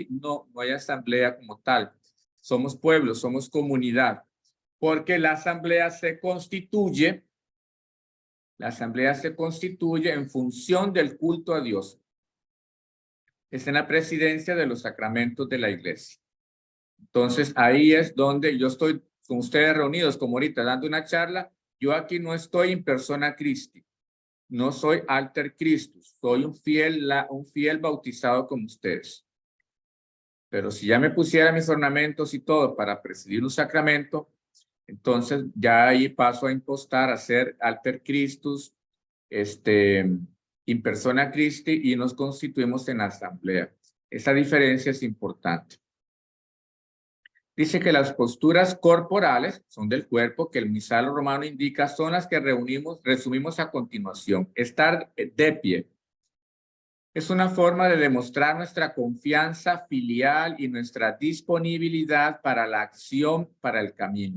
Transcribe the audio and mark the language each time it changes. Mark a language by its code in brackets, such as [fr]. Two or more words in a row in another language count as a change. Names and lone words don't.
[es] No hay asamblea como tal. Somos pueblo, somos comunidad, porque la asamblea se constituye en función del culto a Dios. Es en la presidencia de los sacramentos de la iglesia. Entonces, ahí es donde yo estoy con ustedes reunidos, como ahorita, dando una charla. Yo aquí no estoy [la] in persona Christi. [es] No soy [la] alter Christus. [es] Soy un fiel bautizado como ustedes. Pero si ya me pusiera mis ornamentos y todo para presidir un sacramento, entonces ya ahí paso a impostar, a ser [la] alter Christus, in persona Christi, [es] y nos constituimos en asamblea. Esa diferencia es importante. Dice que las posturas corporales son del cuerpo, que el misal romano indica, son las que resumimos a continuación. Estar de pie es una forma de demostrar nuestra confianza filial y nuestra disponibilidad para la acción, para el camino.